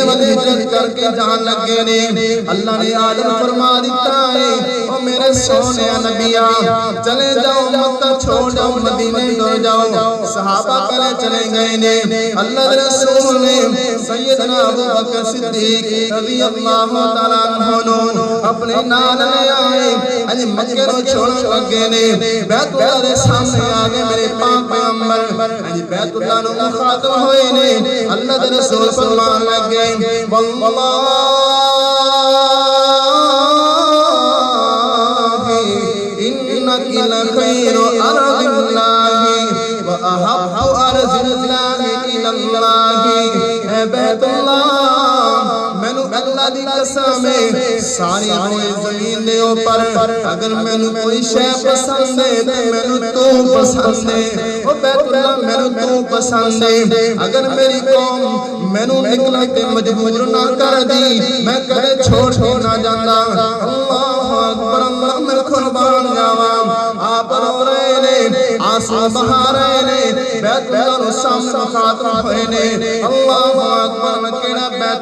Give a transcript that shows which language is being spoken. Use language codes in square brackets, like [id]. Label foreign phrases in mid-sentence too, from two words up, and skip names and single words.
[pa] ول ہجرت کر کے جان لگے نے اللہ نے آدم فرما دیتا ہے او میرے سونے نبیا چلے جاؤ مکہ چھوڑ جاؤ مدینے دور جاؤ صحابہ پہلے چلے گئے نے اللہ کے رسول نے سیدنا ابو بکر صدیق [ar] رضی اللہ تعالیٰ عنہ [pa] اپنے نال لے آئے اج مکے نو چھوڑن لگے نے بیت اللہ دے سامنے آگے میرے پاک پیغمبر اج بیت اللہ نو مخاطب ہوئے نے اللہ کے رسول فرمان لگے واللہ [ar] لخير أرض الله وأحب أرض الله إلى الله [pa] بیت اللہ مینوں اللہ دی قسم ہے ساری ہوئی زمین دے اوپر اگر مینوں کوئی شے پسند ہے تے مینوں تو پسند ہے او بیت اللہ مینوں تو پسند ہے اگر میری قوم مینوں نکلنے تے مجبور نہ کر دی میں کدے چھوڑ کے نہ جاندا [ar] اللہ اکبر [pa] اللہ میں قربان جاواں آپ رو رہے نے آنسو بہا رہے نے بیت اللہ نو سامنے مخاطب ہوئے نے [ar] اللہ اکبر [pa] کیڑا بیت